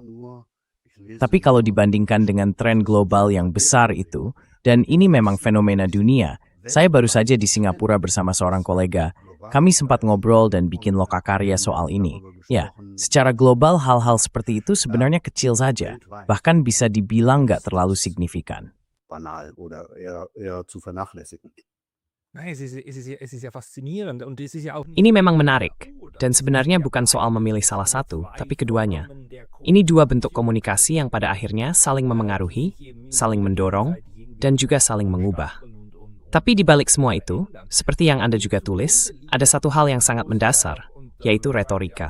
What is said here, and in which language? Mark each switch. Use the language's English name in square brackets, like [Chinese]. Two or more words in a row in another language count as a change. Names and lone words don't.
[Indonesian] Tapi kalau dibandingkan dengan tren global yang besar itu, dan ini memang fenomena dunia, saya baru saja di Singapura bersama seorang kolega. Kami sempat ngobrol dan bikin lokakarya soal ini. Ya, secara global hal-hal seperti itu sebenarnya kecil saja. Bahkan bisa dibilang nggak terlalu signifikan. [German] Banal oder eher zu vernachlässigen. [Indonesian] Ini memang menarik, dan sebenarnya bukan soal memilih salah satu, tapi keduanya. Ini dua bentuk komunikasi yang pada akhirnya saling memengaruhi, saling mendorong, dan juga saling mengubah. Tapi di balik semua itu, seperti yang Anda juga tulis, ada satu hal yang sangat mendasar, yaitu retorika.